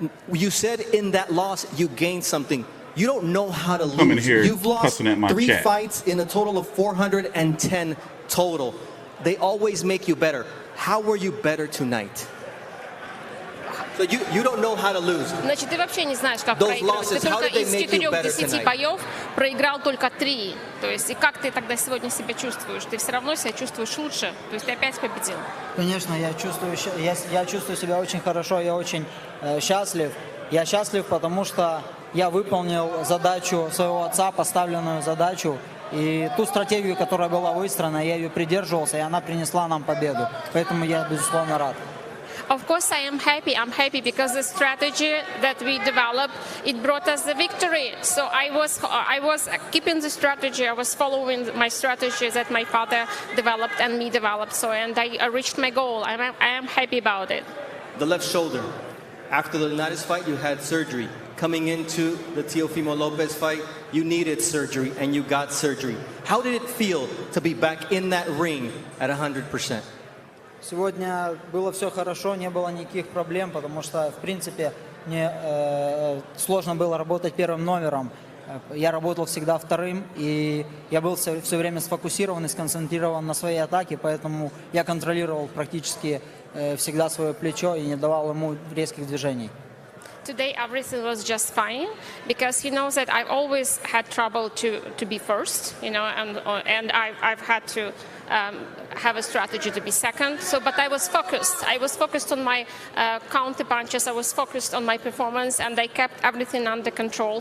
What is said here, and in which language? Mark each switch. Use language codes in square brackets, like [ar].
[en] You said in that loss, you gained something. You don't know how to lose. Coming here, You've lost at my 3 chat. fights in a total of 410 total. They always make you better. How were you better tonight? So you don't know how to lose. [ru] Значит, ты вообще не знаешь, как проигрывать. Ты только из 4-10 боев проиграл только 3. То есть, и как ты тогда сегодня себя чувствуешь? Ты все равно себя чувствуешь лучше. То есть, ты опять победил. Конечно, я чувствую себя очень хорошо, я очень счастлив. Я счастлив, потому что я выполнил задачу своего отца, поставленную задачу. И ту стратегию, которая была выстроена, я ее придерживался, и она принесла нам победу. Поэтому я, безусловно, рад. [en] Of course, I am happy. I'm happy because the strategy that we developed, it brought us the victory. So I was keeping the strategy. I was following my strategy that my father developed and me developed. So and I reached my goal. I am happy about it. The left shoulder. After the United fight, you had surgery. Coming into the Teofimo Lopez fight, you needed surgery and you got surgery. How did it feel to be back in that ring at 100%? [ru] Сегодня было все хорошо, не было никаких проблем, потому что, в принципе, мне сложно было работать первым номером. Я работал всегда вторым, и я был все время сфокусирован и сконцентрирован на своей атаке, поэтому я контролировал практически всегда свое плечо и не давал ему резких движений. [en] today everything was just fine because he knows that I've always had trouble to be first, and I've had to have a strategy to be second. So, but I was focused. I was focused on my counter punches. I was focused on my performance, and I kept everything under control.